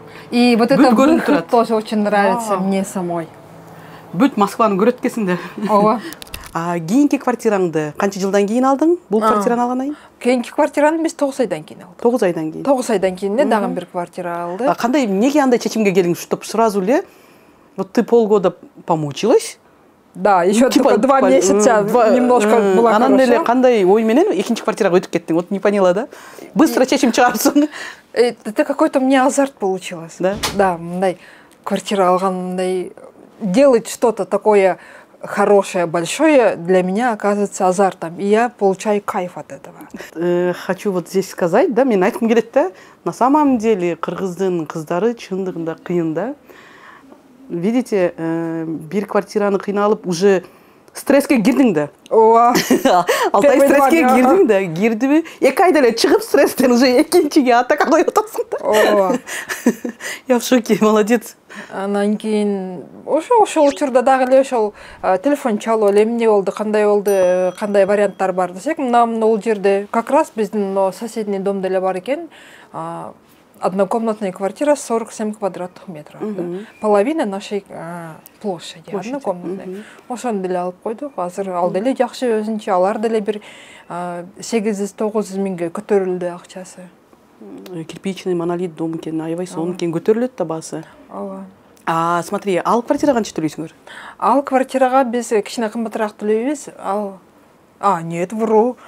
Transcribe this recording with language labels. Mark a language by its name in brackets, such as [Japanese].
[Russian] И вот это выход тоже очень нравится мне самой. [Kyrgyz] Бүт Москваны көрөт экенсиң да. Ооба. Кийинки квартираңды канча жылдан кийин алдың? Бул квартираны алгандан кийин? Кийинки квартираны биз 9 айдан кийин алдык. 9 айдан кийин. 9 айдан кийин дагы бир квартира алдык. Кандай, эмнеге андай чечимге келдиң, [Russian] чтоб сразу эле вот ты полгода помучилась? Да, еще только 2 месяца немножко было хорошо. [Kyrgyz] Анан эле кандай ой менен экинчи квартирага өтүп кеттиң? [Russian] Вот не поняла, да? Быстро [Kyrgyz] чечим чыгарсың. [Russian] Это какой-то у меня азарт получилось. Да? Да, [Kyrgyz] мындай квартира алгандай [Russian] делать что-то такое хорошее, большое для меня оказывается азартом, и я получаю кайф от этого. Хочу вот здесь сказать, [Kyrgyz] да, мен айткым келет да, [Russian] на самом деле [Kyrgyz] кыргыздын кыздары чындыгында кыйын да. Видите, бир квартираны кыйналып уже стресске кирдиң да. Ооба. Алтай стресске кирдиң да, кирдиби? 2 айда эле чыгып стресстен уже экинчиге атака коюп атасың да. Ооба. [Russian] Я в шоке, молодец. [Kyrgyz] Анан кийин ошол учурда дагы эле ошол телефон чалып эле эмне болду, кандай варианттар бар десек, мына бул жерде как раз биздин соседний домдо эле бар экен. [Russian] Однокомнатная квартира 47 квадратных метров. Половина нашей площади. [Kyrgyz] Однокомнатная. Ошону деле алып койдук. Азыр ал деле жакшы өзүнчө, алар деле бир 800-900 миңге көтөрүлдү акчасы. Кирпичный монолит дом экен, аябай сонун экен, көтөрүлөт да баасы. Ооба. Смотри, ал квартира канча төлөйсүңөр? Ал квартирага биз кичине кымбатыраак төлөйбүз. [Russian] Нет, вру.